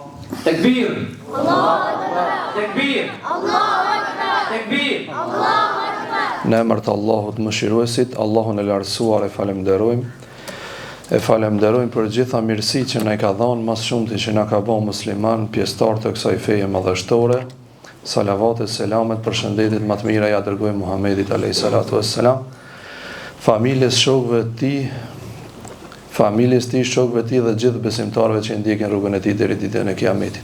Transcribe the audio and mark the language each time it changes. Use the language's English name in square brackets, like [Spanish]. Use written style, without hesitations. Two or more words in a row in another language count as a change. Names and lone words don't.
[Arabic] تكبير الله أكبر تكبير الله أكبر تكبير الله أكبر [Albanian] Në emër të Allahut mëshiruesit, Allahun e lartësuar e falenderojmë. E falemderojmë për gjitha mirësi që na i ka dhënë, mas shumti që na ka bërë musliman, pjesëtar të kësaj feje madhështore. Salavat e selamet për shëndetit më të mira ja dërgojmë Muhamedit [Arabic] عليه الصلاة والسلام, [Albanian] familjes, shokëve të tij, shokëve të tij dhe gjithë besimtarëve që ndjekin rrugën e tij deri ditën e Kiametit.